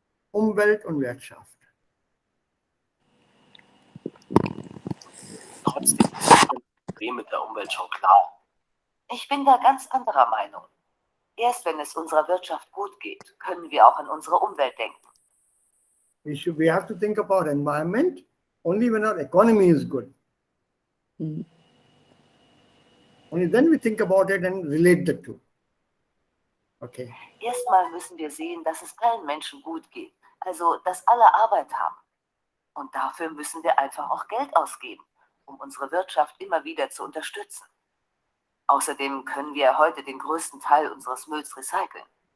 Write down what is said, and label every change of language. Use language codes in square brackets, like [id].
[de] Umwelt und Wirtschaft. Trotzdem ist das Problem mit der Umwelt schon klar. Ich bin da ganz anderer Meinung. Erst wenn es unserer Wirtschaft gut geht, können wir auch an unsere Umwelt denken. [en] We have to think about environment only when our economy is good. Only then we think about it and relate the two. Okay. [de] Erstmal müssen wir sehen, dass es allen Menschen gut geht. Also, dass alle Arbeit haben. Und dafür müssen wir einfach auch Geld ausgeben, um unsere Wirtschaft immer wieder zu unterstützen. Außerdem können wir heute den größten Teil unseres Mülls recyceln.